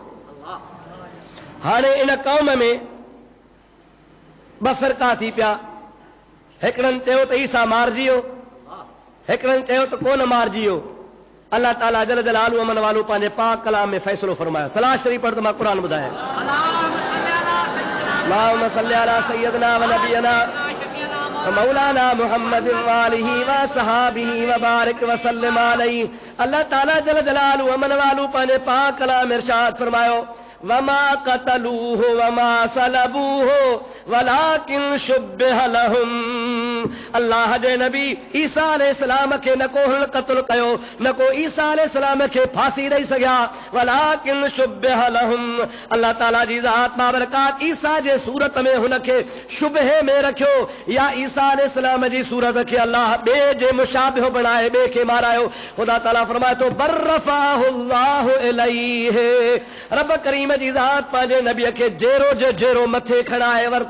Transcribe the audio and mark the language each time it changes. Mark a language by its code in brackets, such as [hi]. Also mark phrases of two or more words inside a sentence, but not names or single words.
[sd] हाणे इन कौम में ॿ फ़िरका थी पिया। हिकिड़नि चयो त ईसा मारिजी वियो, हिकिड़नि चयो त कोन मारिजी वियो। अल्लाह ताला [ar] جل جلاله عم نواله [sd] पंहिंजे पाक कलाम में फ़ैसिलो फरमायो। सलाह शरीफ़ पढ़ त मां क़ुरान ॿुधायां। [ar] اللهم صل على سيدنا و نبينا مولانا محمد و آله و صحبه و بارك و سلم عليه. [sd] अल्लाह ताला [ar] جل جلاله عم نواله [sd] पंहिंजे पाक कलाम में इरशाद फरमायो, [ar] وما قتلوه وما صلبوه ولكن شبه لهم. [sd] अल्लाह जे नबी ईसा अलैहिस्सलाम खे न को हुन क़त्ल कयो, न को ईसा अलैहिस्सलाम खे फांसी ॾेई सघिया, [ar] ولكن شبه لهم. [sd] अल्लाह ताला जी ज़ात बाबरकात ईसा जे सूरत में हुनखे शुबहे में रखियो, या ईसा अलैहिस्सलाम जी सूरत खे अल्लाह ॿिए जे मुशाबिह बणाए ॿिए खे मारायो। ख़ुदा ताला फरमाए थो [ar] بل رفعه الله إليه. [sd] रब करीम जी ज़ात पंहिंजे नबीअ खे जेरो जो जेरो मथे खणाए वरितो।